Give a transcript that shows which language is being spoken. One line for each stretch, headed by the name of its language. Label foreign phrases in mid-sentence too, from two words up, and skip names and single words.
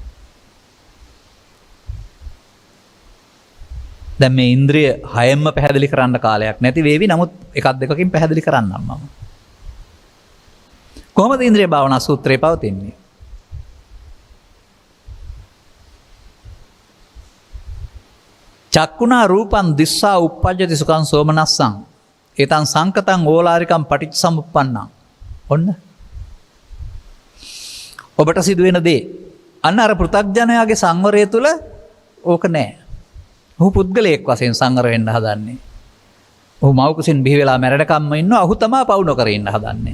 Sinhala: දැන් මේ ඉන්ද්‍රිය හයෙන්ම පැහැදිලි කරන්න කාලයක් නැති වේවි. නමුත් එකක් දෙකකින් පැහැදිලි කරන්නම් මම. කොහොමද ඉන්ද්‍රිය භාවනා සූත්‍රය පවතින්නේ?
Pali: චක්කුණා රූපං දිස්සා උප්පජ්ජති සුඛං සෝමනස්සං ඒතං සංකතං ඕලාරිකං පටිච්චසමුප්පන්නං.
Sinhala: ඔන්න ඔබට සිදුවෙන දේ අන්න අර පෘථග්ජනයාගේ සංවරය තුළ ඕක නෑ. ඔහු පුද්ගලයෙක් වශයෙන් සංවර වෙන්න හදන්නේ. ඔහු මව් කුසින් බිහි වෙලා මැරෙනකම්ම ඉන්නවා. ඔහු තමයි පවු නොකර ඉන්න හදන්නේ.